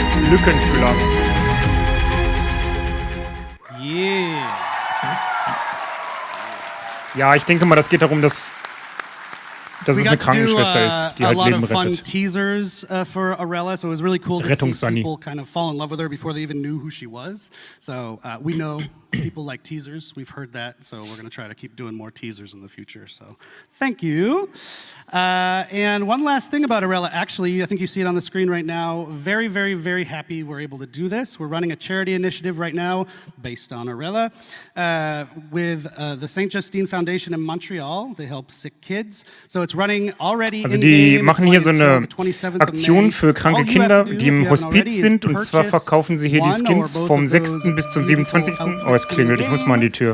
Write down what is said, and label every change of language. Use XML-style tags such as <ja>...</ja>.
<de>Lückenfüller.</de> <en>Yeah.</en> <de>Ja, ich denke mal, das geht darum, dass es eine Krankenschwester ist, die halt Leben rettet.</de> <en>A lot of fun teasers for Arella, so it was really cool to see people kind of fall in love with her before they even knew who she was. So we know people like teasers. We've heard that, so we're going to try to keep doing more teasers in the future. So thank you. And one last thing about Arella, actually, I think you see it on the screen right now. Very, very, very happy we're able to do this. We're running a charity initiative right now based on Arella with the St. Justine Foundation in Montreal. They help sick kids. So it's running already.</en> <de>Also die machen hier so eine Aktion für kranke Kinder, die im Hospiz sind. Und zwar verkaufen sie hier die Skins vom 6. bis zum 27. Oh, es klingelt. Ich muss mal an die Tür.</de>